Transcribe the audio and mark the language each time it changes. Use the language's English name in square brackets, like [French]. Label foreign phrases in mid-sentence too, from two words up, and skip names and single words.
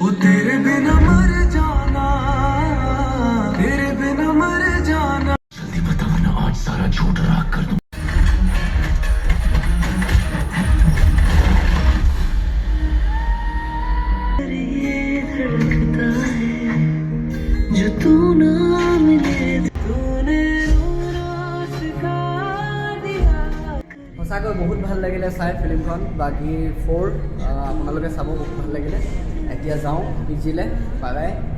[Hindi] तेरे बिना मर जाना तेरे बिना मर जाना जल्दी बता वरना आज सारा झूठ राख कर दूं ये धड़कता है जो तू ना मिले तूने [Assamese] সঁচাকৈ বহুত ভাল লাগিলে চাই ফিল্মখন বাগী 4 আপোনালোকে চাব বহুত ভাল লাগিলে এতিয়া যাওঁ পিজিলে [English] bye bye